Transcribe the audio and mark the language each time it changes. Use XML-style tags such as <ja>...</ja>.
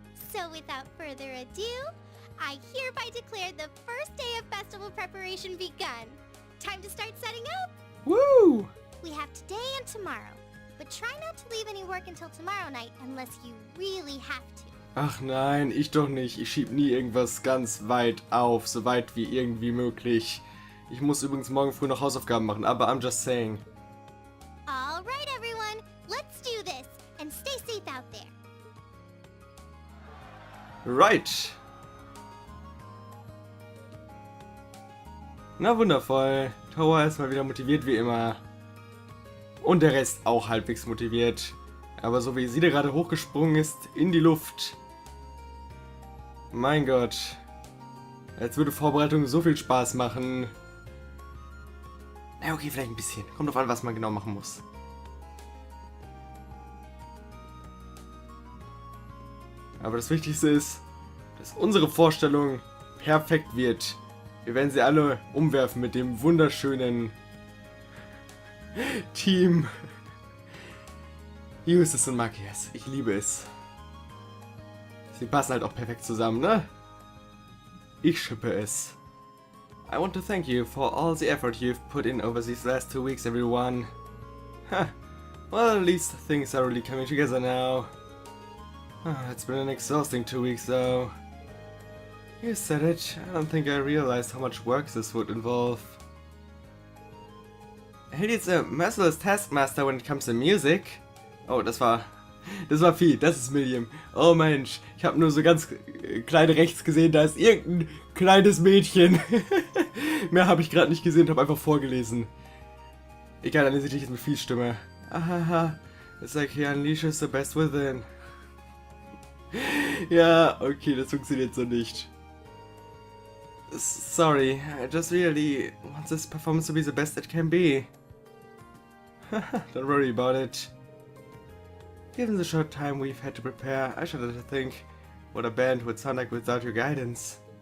<en>So without further ado, I hereby declare the first day of festival preparation begun. Time to start setting up? Woo! We have today and tomorrow, but try not to leave any work until tomorrow night unless you really have to.</en> <de>Ach nein, ich doch nicht. Ich schieb nie irgendwas ganz weit auf, so weit wie irgendwie möglich. Ich muss übrigens morgen früh noch Hausaufgaben machen, aber</de> <en>I'm just saying. Alright everyone, let's do this, and stay safe out there. Right.</en> <de>Na wundervoll. Thor ist mal wieder motiviert wie immer. Und der Rest auch halbwegs motiviert. Aber so wie sie da gerade hochgesprungen ist in die Luft. Mein Gott. Als würde Vorbereitung so viel Spaß machen. Na okay, vielleicht ein bisschen. Kommt drauf an, was man genau machen muss. Aber das Wichtigste ist, dass unsere Vorstellung perfekt wird. Wir werden sie alle umwerfen mit dem wunderschönen Team Justus und Matthias. Ich liebe es. Sie passen halt auch perfekt zusammen, ne? Ich schippe es.</de> <en>I want to thank you for all the effort you've put in over these last 2 weeks, everyone. Huh. Well, at least things are really coming together now. It's been an exhausting 2 weeks, though. You said it. I don't think I realized how much work this would involve. Haley's a merciless taskmaster when it comes to music.</en> <de>Oh, das war viel. Das ist Milliam. Oh Mensch, ich habe nur so ganz klein rechts gesehen, da ist irgendein kleines Mädchen. Mehr habe ich gerade nicht gesehen, habe einfach vorgelesen. Egal, dann lese ich jetzt mit viel Stimme.</de> <en>Ahaha, it's like he unleashes the best within.</en> <de>Ja, okay, das funktioniert so nicht.</de> <en>Sorry, I just really want this performance to be the best it can be. Don't worry about it. Given the short time we've had to prepare, I shudder to think what a band would sound like without your guidance.</en>